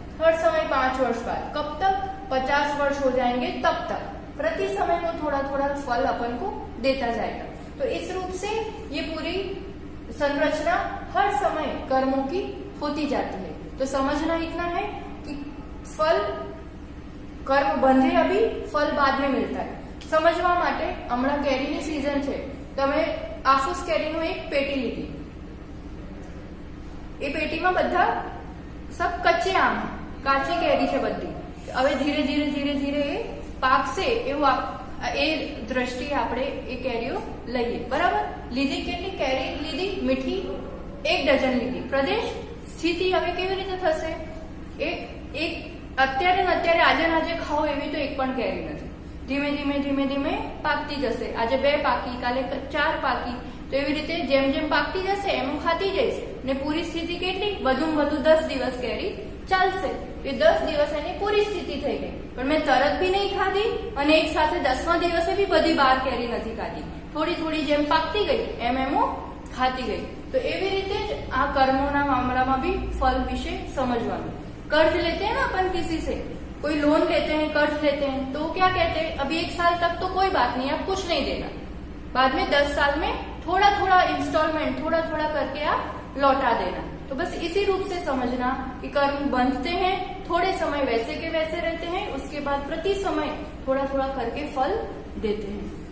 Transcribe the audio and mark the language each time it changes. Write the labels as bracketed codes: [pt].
[hi] हर समय 5 वर्ष बाद, कब तक 50 वर्ष हो जाएंगे तब तक प्रति समय वो थोड़ा थोड़ा फल अपन को देता जाएगा। तो इस रूप से ये पूरी संरचना हर समय कर्मों की होती जाती है। तो समझना इतना है कि फल कर्म बंधे अभी, फल बाद में मिलता है। [gu] समझवा માટે હમણાં કેરીની સીઝન છે, તમે આફૂસ કેરીનું એક પેટી લીધી। એ પેટીમાં બધા [hi] सब કચ્ચે આમ, [gu] કાચી કેરી છે બધી। હવે ધીરે ધીરે ધીરે ધીરે એ પાકશે એવું એ દ્રષ્ટિએ આપણે એ કેરીઓ લઈએ। બરાબર, લીધી કેટલી કેરી લીધી, મીઠી 1 ડઝન લીધી। પ્રદેશ સ્થિતિ હવે કેવી રીતે થશે, એક અત્યારે ને અત્યારે આજે ને આજે ખાઓ એવી તો એક પણ કેરી નથી। ધીમે ધીમે ધીમે ધીમે પાકતી જશે। આજે 2 પાકી, કાલે 4 પાકી, તો એવી રીતે જેમ જેમ પાકતી જશે એમ ખાતી જઈશ ને પૂરી સ્થિતિ કેટલી, વધુમાં વધુ 10 દિવસ કેરી ચાલશે। એ 10 દિવસ એની પૂરી સ્થિતિ થઈ ગઈ। પણ મેં તરત બી નહીં ખાધી અને એક સાથે 10મા દિવસે બી બધી 12 કેરી નથી ખાધી। થોડી થોડી જેમ પાકતી ગઈ એમ એમ ખાતી ગઈ। તો એવી રીતે જ આ કર્મોના મામલામાં બી ફલ વિશે સમજવાનું। [hi] कर्ज लेते हैं ना अपन किसी से, कोई लोन लेते हैं, कर्ज लेते हैं, तो क्या कहते हैं अभी 1 साल तक तो कोई बात नहीं, आप कुछ नहीं देना, बाद में 10 साल में थोड़ा थोड़ा इंस्टॉलमेंट थोड़ा थोड़ा करके आप लौटा देना। तो बस इसी रूप से समझना कि कर्म बंधते हैं, थोड़े समय वैसे के वैसे रहते हैं, उसके बाद प्रति समय थोड़ा थोड़ा करके फल देते हैं।